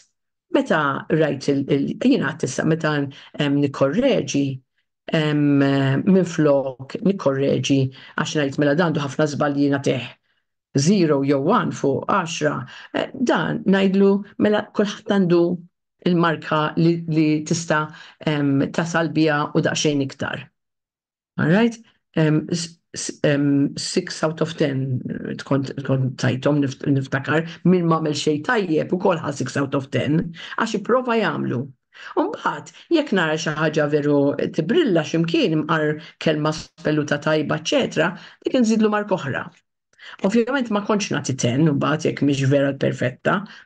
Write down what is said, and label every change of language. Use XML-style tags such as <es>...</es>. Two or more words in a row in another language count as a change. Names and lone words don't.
<mt>Meta rajt jiena tista' meta nikkorreġi minflok nikkorreġi għax ngħid mela dandu ħafna żbalji nagħtih 0 jew 1 fuq 10, dan ngħidlu mela kulħadd għandu il-marka li tista' tasal biha u daqsxejn iktar.</mt> <en>All right? 6 out of 10</en> <mt>tkun tajtom niftakar min m'għamel xejn tajjeb ukoll ħa</mt> <en>6 out of 10</en> <mt>għax ipprova jagħmlu. Mbagħad jekk nara xi ħaġa veru tibrilla x'imkien imqar kelma spelluta tajba, eċetera, dik inżidlu mark oħra. Ovvjament ma kontx nagħti 10 mbagħad jekk mhix vera perfetta.</mt>